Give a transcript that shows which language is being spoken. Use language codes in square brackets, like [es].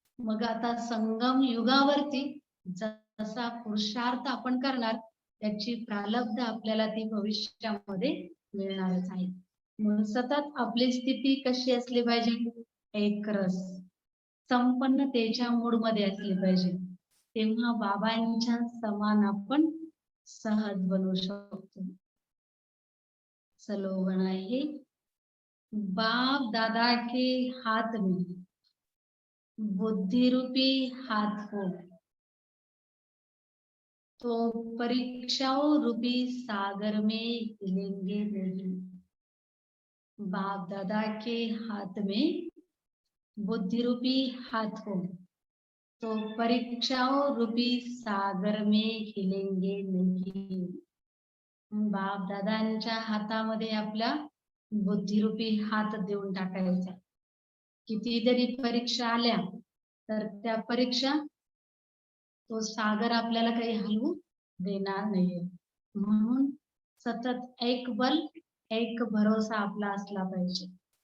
[mr] मग आता संगम युगावरती जसा पुरुषार्थ आपण करणार, त्याची प्रारब्ध आपल्याला ती भविष्यामध्ये मिळणारच आहे. मग सतत आपली स्थिती कशी असली पाहिजे, एक रस संपन्नतेच्या मूड मध्ये असली पाहिजे. तेव्हा बाबांच्या समान आपण सहज बनवू शकतो. स्लोगन आहे, [hi] बाप दादा के हाथ में बुद्धि रूपी हाथ हो, तो परीक्षाओं रूपी सागर में हिलेंगे नहीं। बाप दादा के हाथ में बुद्धि रूपी हाथ हो, तो परीक्षाओं रूपी सागर में हिलेंगे नहीं. [mr] बाप दादांच्या हातामध्ये आपला बुद्धिरूपी हात देऊन टाकायचा. किती जरी परीक्षा आल्या तर त्या परीक्षा तो सागर आपल्याला काही हलवू देणार नाहीये. म्हणून सतत एक बल एक भरोसा आपला असला पाहिजे.